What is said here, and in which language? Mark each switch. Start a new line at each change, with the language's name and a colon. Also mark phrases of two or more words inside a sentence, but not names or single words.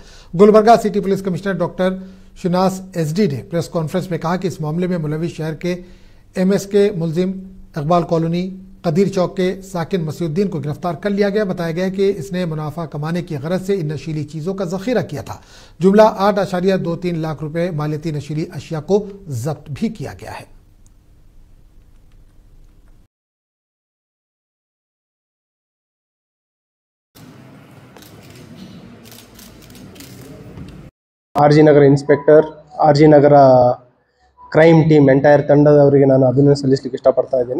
Urdu: गुलबर्गा
English: City Police Commissioner Doctor
Urdu: شناس ایس ڈی نے
English: press conference
Urdu: میں کہا کہ اس معاملے میں ملوس شہر کے ایم ایس کے ملزم اقبال کالونی قدیر چوک کے ساکن مسیح الدین کو گرفتار کر لیا گیا. بتایا گیا کہ اس نے منافع کمانے کی غرض سے ان نشیلی چیزوں کا ذخیرہ کیا تھا. جملہ 8.23 لاکھ روپے مالیتی نشیلی اشیا کو ضبط بھی کیا گیا ہے.
Kannada: ಆರ್ಜಿ ನಗರ ಇನ್ಸ್ಪೆಕ್ಟರ್, ಆರ್ಜಿ ನಗರ
English: crime team entire
Kannada: ತಂಡದವರಿಗೆ ನಾನು ಅಭಿನಂದನೆ ಸಲ್ಲಿಸಲಿಕ್ಕೆ ಇಷ್ಟಪಡ್ತಾ ಇದ್ದೀನಿ.